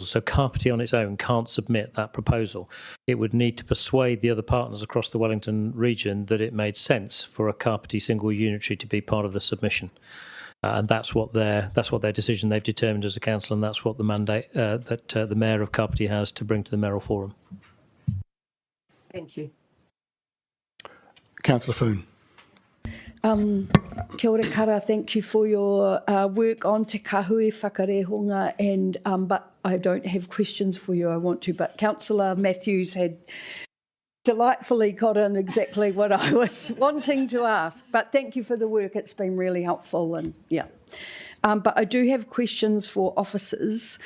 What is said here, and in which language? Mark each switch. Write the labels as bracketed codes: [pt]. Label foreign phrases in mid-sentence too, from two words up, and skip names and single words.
[en] So Kapiti on its own can't submit that proposal. It would need to persuade the other partners across the Wellington region that it made sense for a Kapiti single unitary to be part of the submission. And that's what their decision they've determined as a council, and that's what the mandate that the Mayor of Kapiti has to bring to the Mayoral Forum. Thank you. Councillor Foon. [mi] Kia ora kara, [en] thank you for your work on Te Kahui Whakarehonga, and but I don't have questions for you, I want to, but Councillor Matthews had delightfully got in exactly what I was wanting to ask. But thank you for the work, it's been really helpful, and yeah. But I do have questions for officers.